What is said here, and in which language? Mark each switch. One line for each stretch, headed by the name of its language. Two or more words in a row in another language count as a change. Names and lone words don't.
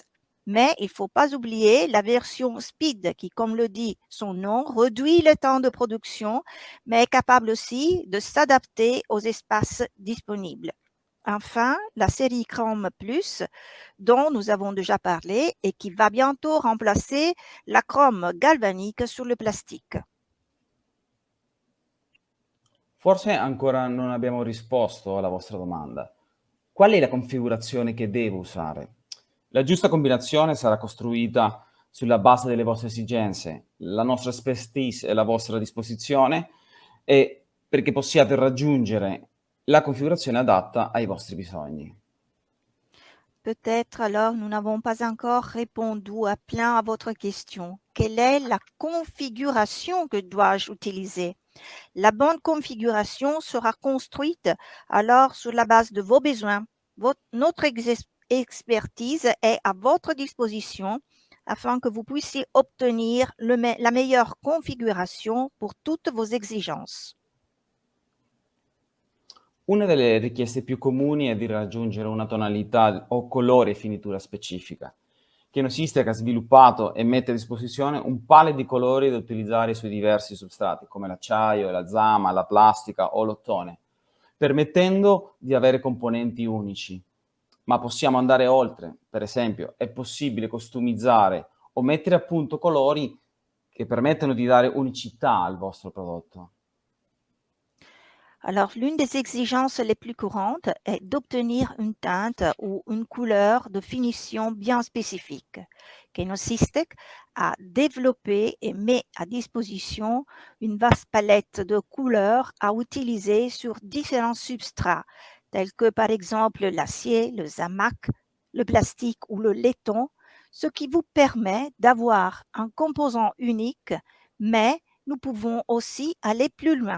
French: Mais il ne faut pas oublier la version Speed qui, comme le dit son nom, réduit le temps de production, mais est capable aussi de s'adapter aux espaces disponibles. Enfin, la série Chrome Plus, dont nous avons déjà parlé et qui va bientôt remplacer la chrome galvanique sur le plastique.
Italian: Forse ancora non abbiamo risposto alla vostra domanda. Qual è la configurazione che devo usare? La giusta combinazione sarà costruita sulla base delle vostre esigenze, la nostra expertise è a vostra disposizione e perché possiate raggiungere la configurazione adatta ai vostri bisogni.
French: Peut-être alors nous n'avons pas encore répondu à plein à votre question. Quelle est la configuration que dois-je utiliser? La bonne configuration sera construite alors sur la base de vos besoins. Notre expertise est à votre disposition afin que vous puissiez obtenir la meilleure configuration pour toutes vos exigences.
Italian: Una delle richieste più comuni è di raggiungere una tonalità o colore e finitura specifica. Kenosystek ha sviluppato e mette a disposizione un palette di colori da utilizzare sui diversi substrati, come l'acciaio, la zama, la plastica o l'ottone, permettendo di avere componenti unici. Ma possiamo andare oltre. Per esempio, è possibile customizzare o mettere a punto colori che permettono di dare unicità al vostro prodotto.
French: Alors, l'une des exigences les plus courantes est d'obtenir une teinte ou une couleur de finition bien spécifique. Kenosystek a développé et met à disposition une vaste palette de couleurs à utiliser sur différents substrats, tels que par exemple l'acier, le zamac, le plastique ou le laiton, ce qui vous permet d'avoir un composant unique, mais nous pouvons aussi aller plus loin.